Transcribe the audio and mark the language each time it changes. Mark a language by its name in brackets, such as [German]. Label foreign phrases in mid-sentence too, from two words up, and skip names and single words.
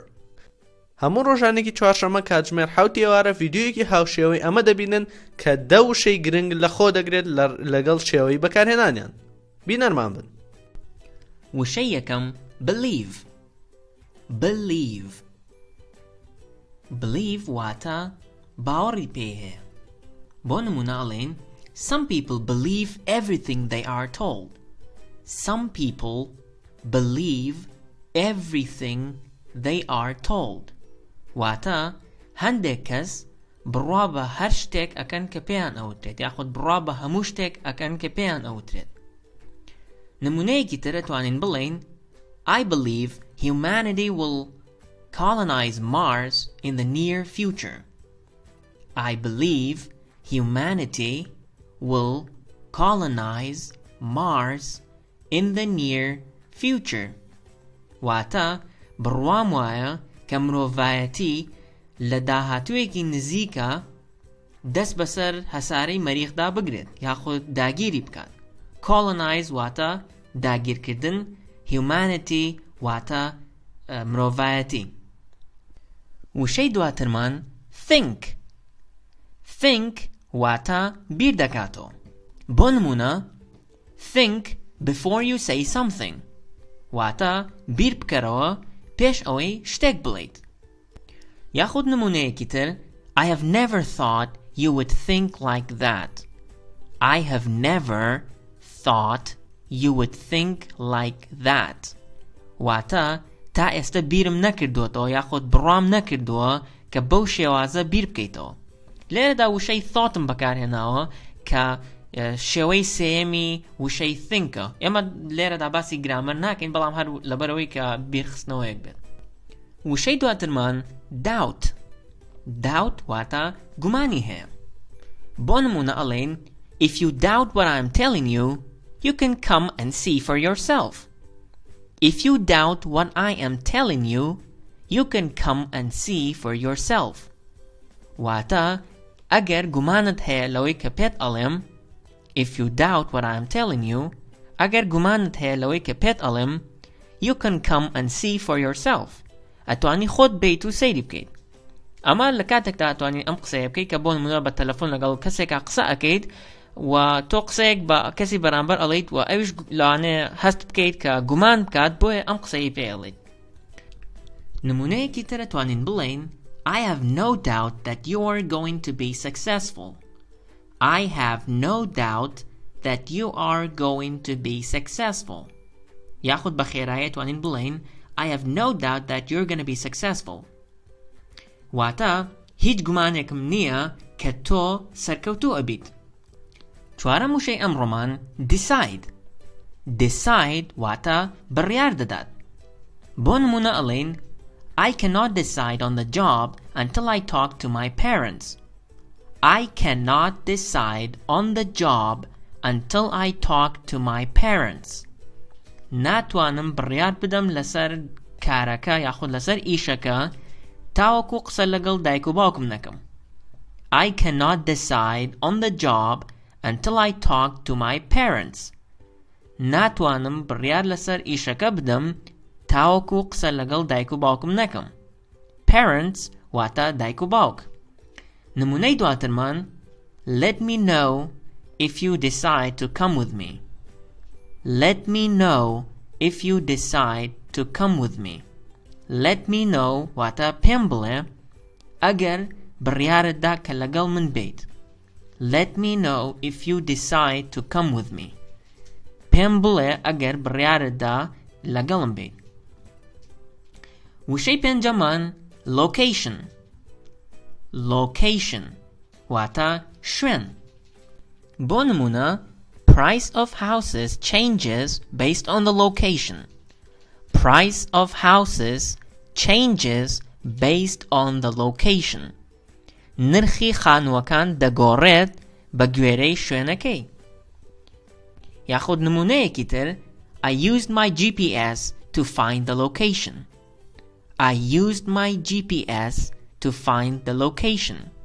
[Central Kurdish] هەموو ڕۆژانێکی چوارشەمە کاتژمێر 7 ئێوارە ڤیدیۆیەکی هاوشێوەی ئەمە دەبینن کە 10 وشەی گرنگ لە خۆ دەگرێت لەگەڵ شێوەی بەکارهێنانیان. بینەرمان بن. وشەی یەکەم believe. believe واتە باوەڕی پێ هەیە. بۆ نمونە ئەڵێن [English] some people believe everything they are told. Some people believe everything they are told. [Central Kurdish] واتە هەندێک کەس بڕوا بە هەر شتێک ئەکەن کە پێیان ئەوترێت یاخود بڕوا بە هەموو شتێک ئەکەن کە پێیان ئەوترێت. نمونەیەکی ترە توانین بڵێن [English] I believe humanity will colonize Mars in the near future. I believe humanity will colonize Mars in the near future. [Central Kurdish] واتە بڕوام وایە کە مرۆڤایەتی لە داهاتوویەکی نزیکە دەست بەسەر هەسارەی مەریخدا بگرێت یاخود داگیری بکات. colonize واتە داگیرکردن، humanity واتە مرۆڤایەتی. وشەی دواترمان think واتە بیر دەکاتەوە. بۆ نمونە [English] think before you say something [Central Kurdish] واتە بیر بکەرەوە پێش ئەوەی شتێک بڵێیت. یاخود نمونەیەکی تر [English] I have never thought you would think like that. I have never thought you would think like that. [Central Kurdish] واتە تا ئێستا بیرم نەکردووەتەوە یاخود بڕوام نەکردووە کە بەو شێوازە بیر بکەیتەوە. لێرەدا وشەی thoughtم بەکارهێناوە کە شێوەی سێیەمی وشەی thinkە. ئێمە لێرەدا باسی گرامەر ناکەین بەڵام هەر لەبەرەوەی کە بیرخستنەوەیەک بێت. وشەی دواترمان doubt واتە گومانی هەیە. بۆ نمونە ئەڵێن [English] if you doubt what I'm telling you, you can come and see for yourself. If you doubt what I am telling you, you can come and see for yourself. [Central Kurdish] واتە ئەگەر گومانت هەیە لەوەی کە پێت ئەڵێم [English] if you doubt what I am telling you, [Central Kurdish] ئەگەر گومانت هەیە لەوەی کە پێت ئەڵێم [English] you can come and see for yourself. [Central Kurdish] ئەتوانی خۆت بیت و سەیری بکەیت. ئەمە لە کاتێکدا ئەتوانی ئەم قسەیە بکەیت کە بۆ نمونە بە تەلەفۆن لەگەڵ کەسێکا قسە ئەکەیت و تۆ قسەیەک بە کەسی بەرامبەر ئەڵێیت و ئەویش لەوانەیە هەست بکەیت کە گومان بکات بۆیە ئەم قسەی پێ ئەڵێیت. نمونەیەکی تر ئەتوانین بڵێن [English] I have no doubt that you are going to be successful. I have no doubt that you are going to be successful. [Central Kurdish] یاخود بە خێرایی توانین بڵێن [English] I have no doubt that you're going to be successful. [Central Kurdish] واتە هیچ گومانێکم نییە کە تۆ سەرکەوتوو ئەبیت. چوارەم وشەی ئەمڕۆمان decide واتە بڕیار دەدات. بۆ نمونە ئەڵێن [English] I cannot decide on the job until I talk to my parents. I cannot decide on the job until I talk to my parents. [Central Kurdish] ناتوانم بڕیار بدەم لەسەر کارەکە یاخود لەسەر ئیشەکە تاوەکو قسە لەگەڵ دایک و باوکم نەکەم. [English] I cannot decide on the job until I talk to my parents. [Central Kurdish] ناتوانم بڕیار لەسەر ئیشەکە بدەم تاوەکو قسە لەگەڵ دایک و باوکم نەکەم. [English] Parents [Central Kurdish] واتە دایک و باوک. نمونەی دواترمان [English] let me know if you decide to come with me. Let me know if you decide to come with me. Let me know [Central Kurdish] واتە پێم بڵێ ئەگەر بڕیارتدا کە لەگەڵ من بیت. [English] Let me know if you decide to come with me. [Central Kurdish] پێم بڵێ ئەگەر بڕیارتدا لەگەڵم بیت. وشەی پێنجەمان location واتە شوێن. بۆ نمونە [English] price of houses changes based on the location. Price of houses changes based on the location. [Central Kurdish] نرخی خانووەکان دەگۆڕێت بە گوێرەی شوێنەکەی. یاخود نمونەیەکی تر [English] I used my GPS to find the location. I used my GPS to find the location.